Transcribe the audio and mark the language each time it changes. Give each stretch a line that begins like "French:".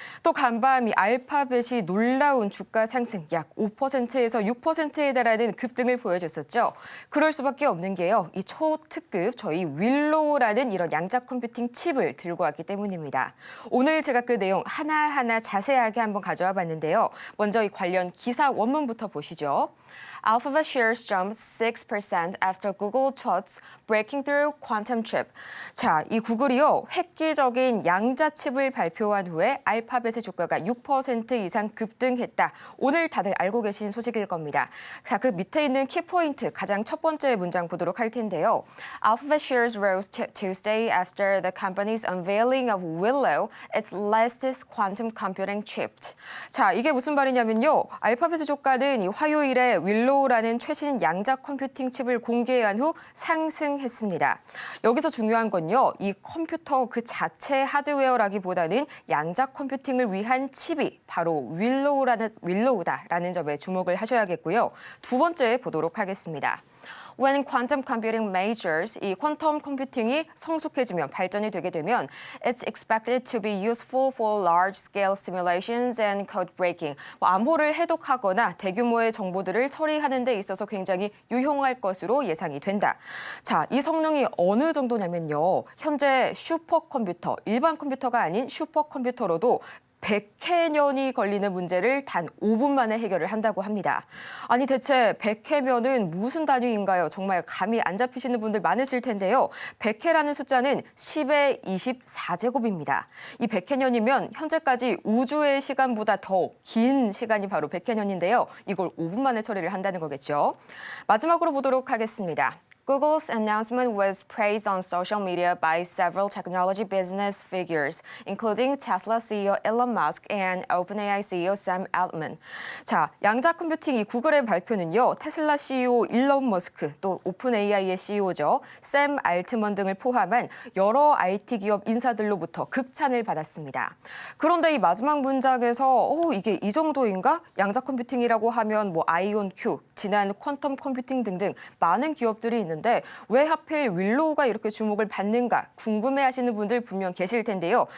Korean: 또 간밤 이 알파벳이 놀라운 주가 상승 약 5%에서 6%에 달하는 급등을 보여줬었죠. 그럴 수밖에 없는 게요. 이 초특급 저희 윌로우라는 이런 양자 컴퓨팅 칩을 들고 왔기 때문입니다. 오늘 제가 그 내용 하나하나 자세하게 한번 가져와 봤는데요. 먼저 이 관련 기사 원문부터 보시죠.
English: Alphabet shares jumped 6% after Google thoughts break breaking through quantum chip.
Korean: 자, 이 구글이요. 획기적인 양자 칩을 발표한 후에 알파벳의 주가가 6% 이상 급등했다. 오늘 다들 알고 계신 소식일 겁니다. 자, 그 밑에 있는 키포인트 가장 첫 번째 문장 보도록 할 텐데요.
English: Alphabet shares rose Tuesday after the company's unveiling of Willow, its latest quantum computing chip.
Korean: 자, 이게 무슨 말이냐면요. 알파벳의 주가는 이 화요일에 윌로우라는 최신 양자 컴퓨팅 칩을 공개한 후 상승했습니다. 여기서 중요한 건요. 이 컴퓨터 그 자체 하드웨어라기보다는 양자 컴퓨팅을 위한 칩이 바로 윌로우다라는 점에 주목을 하셔야겠고요. 두 번째 보도록 하겠습니다.
English: When quantum computing matures,
Korean: 이 퀀텀 컴퓨팅이 성숙해지면 발전이 되게 되면
English: it's expected to be useful for large-scale simulations and code breaking.
Korean: 암호를 해독하거나 대규모의 정보들을 처리하는 데 있어서 굉장히 유용할 것으로 예상이 된다. 자, 이 성능이 어느 정도냐면요. 현재 슈퍼컴퓨터, 일반 컴퓨터가 아닌 슈퍼컴퓨터로도 100회년이 걸리는 문제를 단 5분 만에 해결을 한다고 합니다. 아니 대체 100회면은 무슨 단위인가요? 정말 감이 안 잡히시는 분들 많으실 텐데요. 100회라는 숫자는 10의 24제곱입니다. 이 100회년이면 현재까지 우주의 시간보다 더 긴 시간이 바로 100회년인데요. 이걸 5분 만에 처리를 한다는 거겠죠. 마지막으로 보도록 하겠습니다.
English: Google's announcement was praised on social media by several technology business figures, including Tesla CEO Elon Musk and OpenAI CEO Sam Altman.
Korean: 자, 양자 컴퓨팅 이 구글의 발표는요. 테슬라 CEO 일론 머스크, 또 오픈AI의 CEO죠. 샘 알트먼 등을 포함한 여러 IT 기업 인사들로부터 극찬을 받았습니다. 그런데 이 마지막 문장에서 이게 이 정도인가? 양자 컴퓨팅이라고 하면 뭐 아이온 Q, 지난 퀀텀 컴퓨팅 등등 많은 기업들이 있는데 왜 하필 윌로우가 이렇게 주목을 받는가 궁금해하시는 분들 분명 계실 텐데요.